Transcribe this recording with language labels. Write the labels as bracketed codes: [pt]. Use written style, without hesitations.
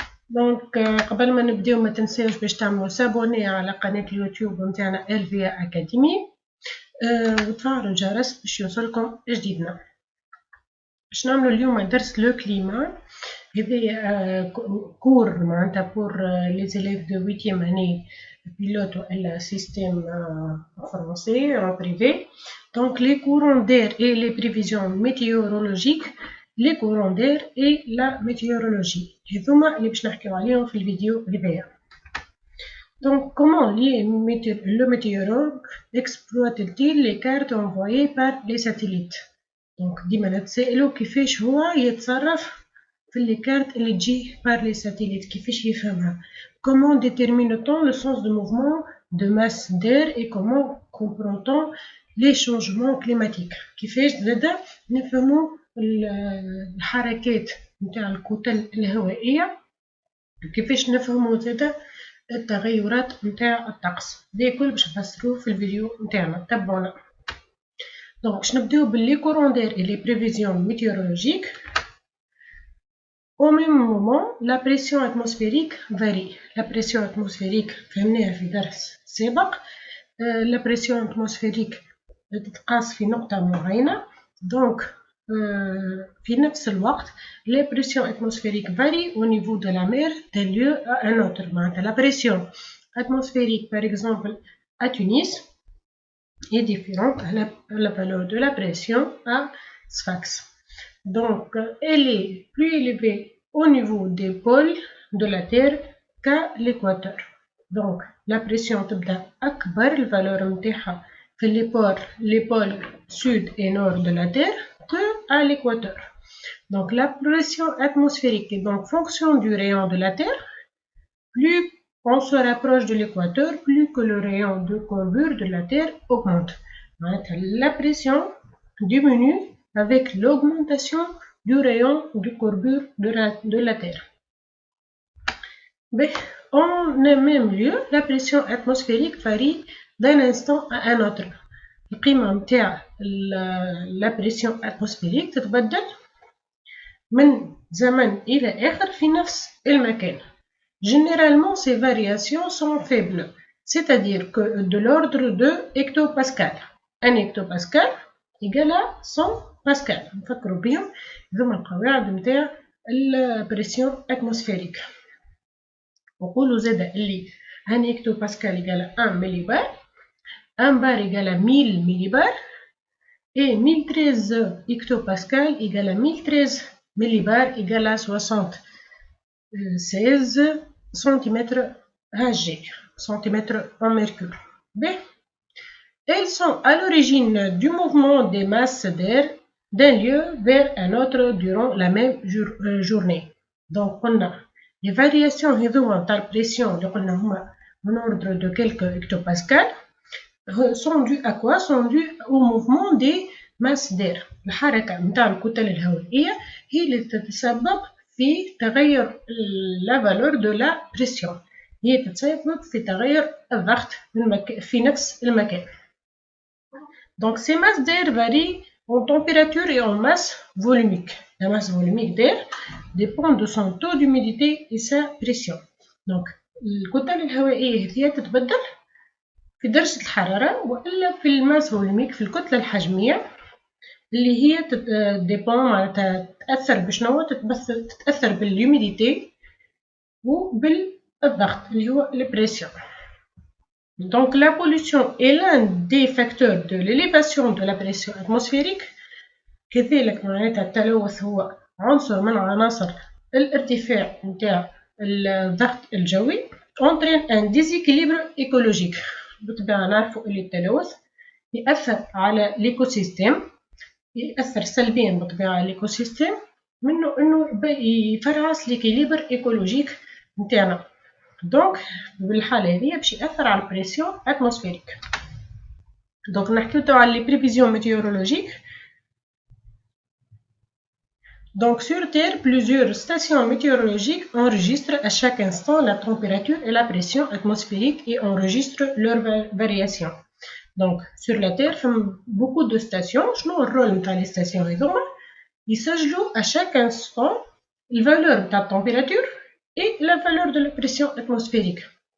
[ar] دونك قبل ما نبداو ما تنساوش باش تعملوا سابوني على قناة اليوتيوب نتاعنا إلفيا أكاديمي وتفعلوا الجرس باش يوصلكم جديدنا. باش نعملوا اليوم درس [fr] لو كليما، هذا كور معناتها بور لي زيليف دو 8 اني بيلوت والا سيستيم فرونسي en privé. Donc les courants d'air et les prévisions météorologiques, les courants d'air et la météorologie [ar] هذوما اللي باش نحكيو عليهم في الفيديو هذايا. [fr] Donc comment le météorologue exploite-t-il les cartes envoyées par les satellites? [ar] Donc ديما نتسائلوا كيفاش هو يتصرف في [fr] les cartes [ar] اللي تجي [fr] par les satellites، [ar] كيفاش يفهمها. [fr] Comment détermine-t-on le sens de mouvement de masse d'air et comment comprend-on les changements climatiques؟ [ar] كيفاش زادا نفهموا الحركات نتاع الكتل الهوائية، كيفاش نفهموا زادا التغيرات نتاع الطقس. ده كل باش نفسروه في الفيديو نتاعنا، تابعونا. دونك باش نبداو باللي [fr] كورون دير et les prévisions météorologiques. Au même moment, la pression atmosphérique varie. La pression atmosphérique [ar] فهمناها في درس سابق. La pression atmosphérique تتقاس في نقطة معينة. [fr] Donc [ar] في نفس الوقت [fr] la pression atmosphérique varie au niveau de la mer d'un lieu à un autre. La pression atmosphérique par exemple à Tunis est différente à la valeur de la pression à Sfax. Donc elle est plus élevée au niveau des pôles de la Terre qu'à l'équateur. Donc la pression [ar] تبدا أكبر الفالور نتاعها في [fr] les pôles sud et nord de la Terre que à l'équateur. Donc la pression atmosphérique est donc fonction du rayon de la Terre. Plus on se rapproche de l'équateur, plus que le rayon de courbure de la Terre augmente. La pression diminue avec l'augmentation du rayon de courbure de la Terre. Mais en un même lieu, la pression atmosphérique varie d'un instant à un autre. [ar] القيمة متاع la pression atmosphérique تتبدل من زمن إلى آخر في نفس المكان. [fr] Généralement, ces variations sont faibles, c'est-à-dire que de l'ordre de hectopascal. Un hectopascal égale à 100 pascal. [ar] نفكروا بهم هذوما القواعد متاع البريسيون اتموسفيريك. [fr] نقولوا زادا اللي un hectopascal égale à 1 millibار، 1 bar égale à 1000 millibars et 1013 hectopascal égale à 1013 millibars égale à 76 cm Hg, centimètres en mercure. Bien. Elles sont à l'origine du mouvement des masses d'air d'un lieu vers un autre durant la même journée. Donc on a les variations de la pression en ordre de quelques hectopascales sont dues à quoi? Sont dues au mouvement des masses d'air. [ar] الحركة نتاع الكتل الهوائية هي اللي تتسبب في تغير [fr] la valeur de la pression. [ar] هي تتسبب في تغير الضغط في نفس المكان. [fr] Donc ces masses d'air varient en température et en masse volumique. La masse volumique d'air dépend de son taux d'humidité et sa pression. [ar] Donc الكتل الهوائية هي تتبدل في درجة الحرارة وإلا في الماس فوليميك في الكتلة الحجمية اللي هي ديبون معناتها تأثر بشنو؟ تتأثر بالهيوميديتي وبالضغط اللي هو البريسيون. [fr] Donc la pollution est l'un des facteurs de l'élévation de la pression atmosphérique. [ar] كذلك معناتها التلوث هو عنصر من عناصر الارتفاع نتاع الضغط الجوي. [fr] entraîne un déséquilibre écologique. [ar] بالطبيعة نعرفوا اللي التلوث يأثر على l'écosystème، يأثر سلبيا بالطبيعة على l'écosystème، منه انه يفرعس [fr] l'équilibre écologique [ar] نتاعنا. دونك بالحالة هذه باش يأثر على البريسيون اتموسفيريك. [fr] Donc [ar] نحكيو توا على [fr] les prévisions météorologiques. Donc sur Terre, plusieurs stations météorologiques enregistrent à chaque instant la température et la pression atmosphérique et enregistrent leurs variations. Donc sur la Terre, beaucoup de stations. [ar] شنو الرول نتاع [fr] les stations [ar] هذوما؟ يسجلوا [fr] à chaque instant la valeur de la température et la valeur de la pression atmosphérique.